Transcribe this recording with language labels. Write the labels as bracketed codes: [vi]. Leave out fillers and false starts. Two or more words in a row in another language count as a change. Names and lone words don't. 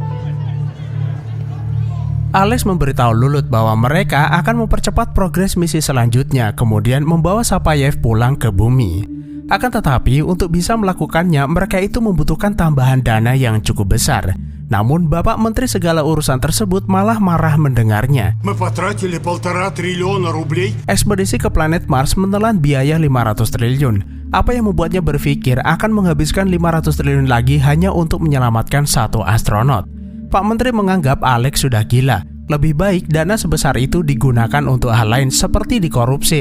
[id] Alex memberitahu Lulut bahwa mereka akan mempercepat progres misi selanjutnya, kemudian membawa Sapayev pulang ke bumi. Akan tetapi, untuk bisa melakukannya, mereka itu membutuhkan tambahan dana yang cukup besar. Namun, Bapak Menteri Segala Urusan tersebut malah marah mendengarnya. [ru] Мы потратили 1,5 триллиона рублей. [id] Ekspedisi ke planet Mars menelan biaya 500 triliun. Apa yang membuatnya berpikir akan menghabiskan 500 triliun lagi hanya untuk menyelamatkan satu astronot? Pak Menteri menganggap Alex sudah gila. Lebih baik dana sebesar itu digunakan untuk hal lain seperti dikorupsi.